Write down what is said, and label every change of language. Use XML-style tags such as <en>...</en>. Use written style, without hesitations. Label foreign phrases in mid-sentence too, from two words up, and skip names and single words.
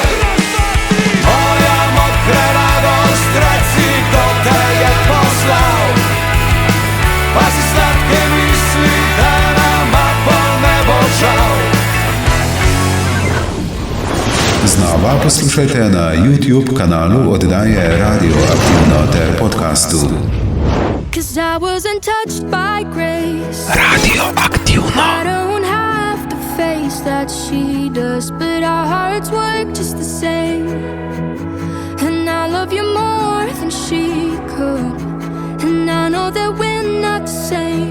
<sl>Moja mokra radost, reci, kdo te je poslal. Pazi sladke misli, da nama bolj ne bo žal. Znova poslušajte na YouTube kanalu oddaje Radioaktivno ter podcastu.</sl> <en>'Cause I wasn't touched by grace. Radioaktivno. I don't have the face that she does, but our hearts work just the same. And I love you more than she could, and I know that we're not the same.</en>